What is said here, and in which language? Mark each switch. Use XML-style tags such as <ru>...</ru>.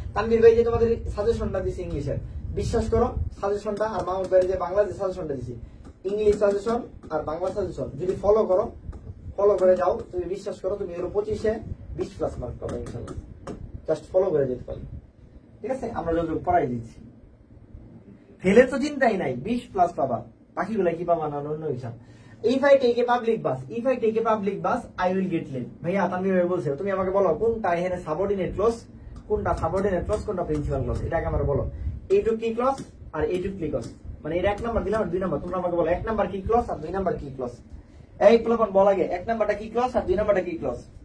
<bn>তানভীর ভাই যে তোমাদের সাজেশনটা দিছে ইংলিশের, বিশ্বাস করো সাজেশনটা আর মাহমুদ ভাই যে বাংলা যে সাজেশনটা দিছি, ইংলিশ সাজেশন আর বাংলা সাজেশন যদি ফলো করে যাও, তুমি বিশ্বাস করো তুমি এর 25-এ 20+ মার্ক পাবে ইনশাআল্লাহ। জাস্ট ফলো করে যেতে পারো, ঠিক আছে? আমরা যতটুকু পড়াই দিচ্ছি, ফেলে তো চিন্তাই নাই, 20+ পাবা, বাকিগুলা কি পাবা না অন্য হিসাব।</bn> <en>If I take a public bus, I will get late.</en> <bn>ভাইয়া তানভীর ভাই বলছে তুমি আমাকে বলো কোনটা এখানে সাবঅর্ডিনেট ক্লজ, কোনটা প্রিন্সিপাল ক্লজ, এটাকে আমার বলো। এইটুক কি ক্লজ আর এইটুক কি ক্লজ, মানে এর 1 নাম্বার দিলাম আর 2 নাম্বার, তোমরা আমাকে বলো 1 নাম্বার কি ক্লজ আর 2 নাম্বার কি ক্লজ। এই প্লবন বল আগে 1 নাম্বারটা কি ক্লজ আর 2 নাম্বারটা কি ক্লজ।</bn>